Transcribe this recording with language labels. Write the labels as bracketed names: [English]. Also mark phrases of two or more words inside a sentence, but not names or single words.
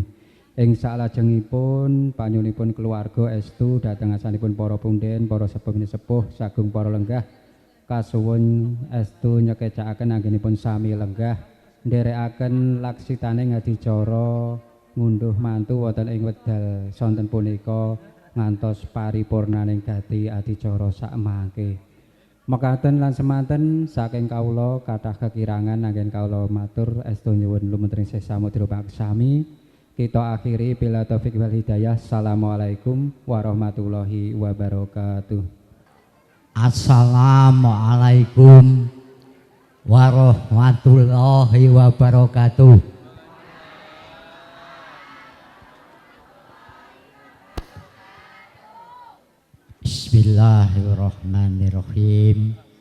[Javanese] Ing salajengipun panyunipun keluarga estu dhateng asanipun para punden, para sepuh sagung para lenggah kasuwun estu nyekecakaken anggenipun sami lenggah nderekaken laksitane ngadicara ngunduh mantu wonten ing wedal sonten punika ngantos paripurnaning gati adicara sakmangke. Mekaten lan semanten saking kawula kathah kekirangan anggen kawula matur estu nyuwun lumuntur ing samudra paksami. [Indonesian] Kita akhiri [Arabic] بالله التوفيق والهداية. السلام عليكم ورحمة الله وبركاته. السلام عليكم ورحمة الله وبركاته. بسم الله الرحمن الرحيم.